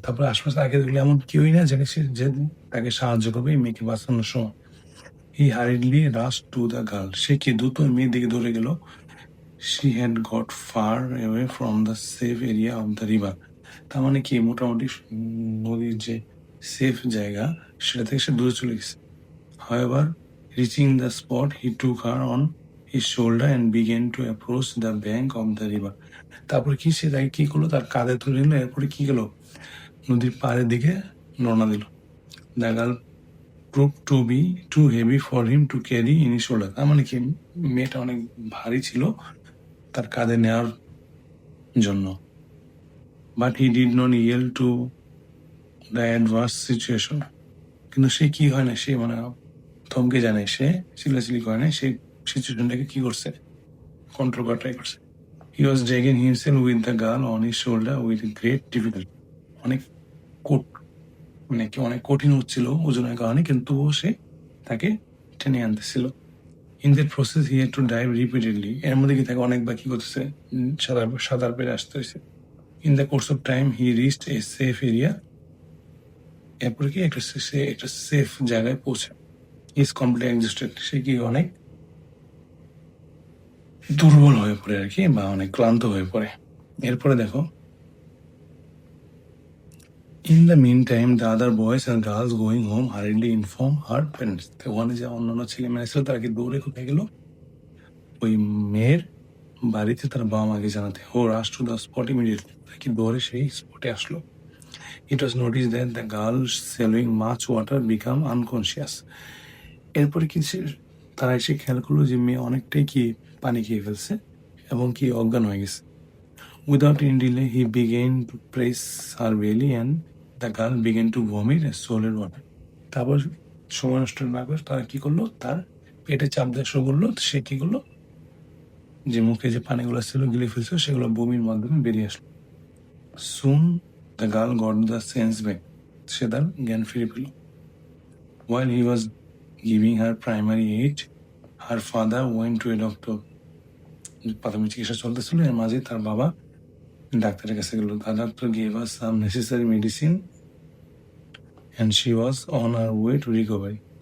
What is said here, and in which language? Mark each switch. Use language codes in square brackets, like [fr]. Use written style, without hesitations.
[bn] তারপরে আশপাশে তাকে দেখলে এমন কেউই না যাকে সে যে তাকে সাহায্য করবে এই মেয়েকে বাঁচানোর সময়। [en] he hurriedly rush to the girl, [bn] সে কি দ্রুত মেয়ের দিকে ধরে গেল। [en] She had got far away from the safe area of the river. [bn] তার মানে কি মোটামুটি নদীর যে সেফ জায়গা সেটা থেকে সে দূরে চলে গেছে। [en] However, reaching the spot, he took her on his shoulder and began to approach the bank of the river. [bn] তারপরে কি সে তাকে কি করলো, তার কাঁধে তুলে নিল, এরপরে কি গেল, নদীর পাড়ের দিকে রওনা দিল। [en] The girl proved to be too heavy for him to carry in his shoulder. [bn] তার মানে কি মেয়েটা অনেক ভারী ছিল তার কাঁধে নেওয়ার জন্য। [en] But he did not yield to the adverse situation. [bn] কিন্তু সে কি হয় না, সে মানে থমকে জানে, সে চিল্লাচিল্লি করে না, সে সিচুয়েশনটাকে কি করছে, কন্ট্রোল করা ট্রাই করছে। [en] He was dragging himself with the girl on his shoulder with great difficulty. [bn] অনেক মানে কি অনেক কঠিন হচ্ছিল ওজনের কারণে, কিন্তু সে তাকে টেনে আনতেছিল। [en] in that process he had to dive repeatedly, [bn] এর মধ্যে কি তাকে অনেকবার কি করতেছে, সাঁতার পেরে আসতে হয়েছে। [en] in the course of time he reached a safe area, [bn] এরপরে কি একটা সেফ জায়গায় পৌঁছে। [en] is completely exhausted, [bn] সে কি অনেক দুর্বল হয়ে পড়ে আর কি, বা অনেক ক্লান্ত হয়ে পড়ে। এরপরে দেখো, [en] In the meantime, the other boys and girls going home hurriedly inform her parents. [bn] তো ওখানে যে অন্যান্য ছেলে মেয়ে ছিল তারা কি দৌড়ে কোথায় গেল? ওই মেয়ের বাড়িতে তার বাবা মাকে জানাতে। [en] ও rush to the spot immediately. [bn] তারা কি দৌড়ে সেই স্পটে আসলো। [en] It was noticed that the girl swallowing much water become unconscious. [bn] এরপরে কি তারা এসে খেয়াল করলো যে মেয়ে অনেকটাই কি পানি খেয়ে ফেলছে এবং কি অজ্ঞান হয়ে গেছে। [en] Without any delay, he began to press her belly and the girl began to vomit a solid water. [bn] তারপর সময় নষ্ট না করে তারা কি করলো, তার পেটে চাপ দেওয়া শুরু করলো। সে কি করলো, যে মুখে যে পানিগুলো ছিল গিলে ফেলছিল সেগুলো বমির মাধ্যমে বেরিয়ে আসলো। [en] Soon the girl got the sense back. [bn] সে তার জ্ঞান ফিরে পেল। [en] While he was giving her primary aid, her father went to a doctor. [bn] প্রাথমিক চিকিৎসা চলতেছিল, এর মাঝে তার বাবা ডাক্তারের কাছে গেল। [en] The doctor gave her some necessary medicine and she was on her way to recovery.